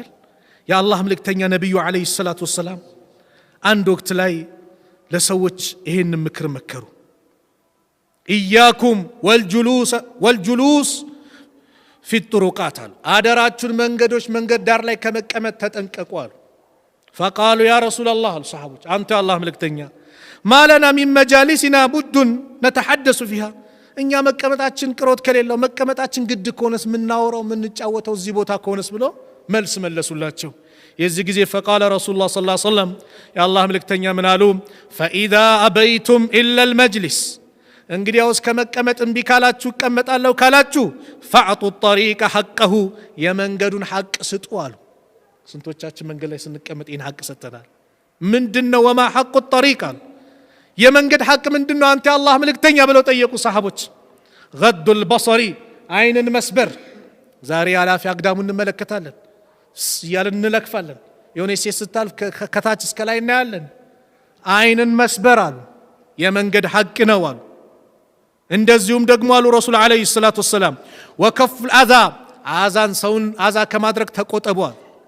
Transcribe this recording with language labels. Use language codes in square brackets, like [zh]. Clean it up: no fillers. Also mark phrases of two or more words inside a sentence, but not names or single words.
[am] የአላህ መልእክተኛ ነብዩ [ar] عليه الصلاة والسلام [am] አንድ ወቅት ላይ ለሰዎች ይሄን ምክር መከሩ። [ar] إياكم والجلوس في الطرقات [am] አሉ፣ አደራችሁን መንገዶች መንገድ ዳር ላይ ከመቀመጥ ተጠንቀቁ አሉ። [ar] فقالوا يا رسول الله الصحابه [am] አንተ የአላህ መልእክተኛ [ar] ما لنا من مجالسنا بد نتحدث فيها [am] እኛ መቀመጣችን ቅሮት ከሌለው መቀመጣችን ግድ ከሆነስ ምናወራው ምንጫወተው እዚህ ቦታ ከሆነስ ብሎ መልስ መለሱላቸው። የዚህ ጊዜ [ar] فقال رسول الله صلى الله عليه وسلم [am] የአላህ መልእክተኛ ምን አሉ? [ar] فاذا ابيتم الا المجلس [am] እንግዲያውስ ከመቀመጥ እምቢ ካላችሁ እቀመጣለሁ ካላችሁ [ar] فاعطوا الطريق حقه [am] የመንገዱን ሐቅ ስጡ አሉ። ስንቶቻችን መንገድ ላይ ስንቀመጥ ይህን ሐቅ ሰጥተናል? ምንድነው? [ar] وما حق الطريق [am] የመንገድ ሐቅ ምንድነው አንተ የአላህ መልእክተኛ ብለው ጠየቁ ሰሃቦች። [ar] غض البصر [am] አይንን መስበር። ዛሬ አላፊ አግዳሙ እንመለከታለን ያለን እንለክፋለን። የሆነ ሴት ስታልፍ ከታች እስከ ላይ እናያለን። አይንን መስበር አሉ የመንገድ ሐቅ ነው አሉ። እንደዚሁም ደግሞ አሉ ረሱል [ar] عليه الصلاة والسلام وكف الأذى [am] አዛን ሰውን አዛ ከማድረግ ተቆጠቡ አሉ።